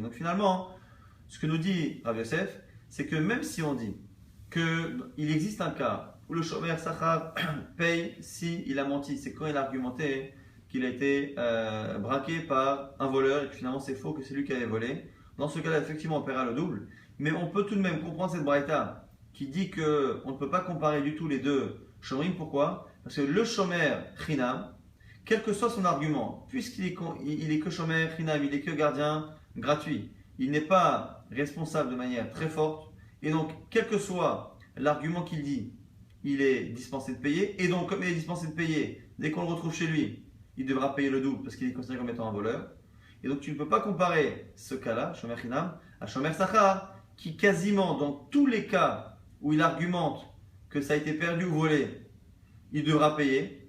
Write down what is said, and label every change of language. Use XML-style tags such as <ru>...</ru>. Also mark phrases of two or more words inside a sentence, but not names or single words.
<fr>Donc finalement, ce que nous dit Rabbi Yosef, c'est que même si on dit qu'il existe un cas où le</fr> <he>שומר שכר</he> <fr>paye s'il a menti, c'est quand il a argumenté qu'il a été braqué par un voleur et que finalement c'est faux, que c'est lui qui avait volé. Dans ce cas-là, effectivement, on paiera le double. Mais on peut tout de même comprendre cette braïta qui dit qu'on ne peut pas comparer du tout les deux shomerim. Pourquoi? Parce que le</fr> <he>שומר חינם,</he> <fr>quel que soit son argument, puisqu'il est que</fr> <he>שומר חינם,</he> <fr>il est que gardien gratuit, il n'est pas responsable de manière très forte. Et donc, quel que soit l'argument qu'il dit, il est dispensé de payer. Et donc, comme il est dispensé de payer, dès qu'on le retrouve chez lui, il devra payer le double parce qu'il est considéré comme étant un voleur. Et donc tu ne peux pas comparer ce cas-là,</fr> <he>שומר חינם, à שומר שכר,</he> <fr>qui quasiment dans tous les cas où il argumente que ça a été perdu ou volé, il devra payer.</fr>